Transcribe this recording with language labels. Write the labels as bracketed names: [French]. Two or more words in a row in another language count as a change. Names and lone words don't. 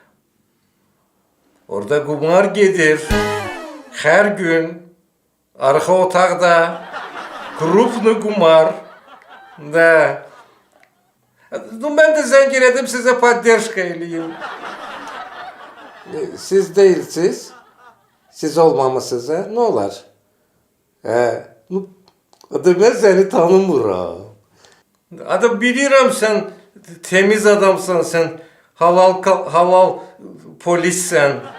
[Azerbaijani] Orada qumar gedir. Hər gün arxa otaqda krupnu qumar. Da. Ben de zəng elədim sizə podderşka eləyim. [Turkish] Siz değilsiniz. Siz olmamışsınız ha? Ne olar? [Azerbaijani] Adı ben seni tanımıram. Adı bilirəm sen temiz adamsan, sen halal polissən.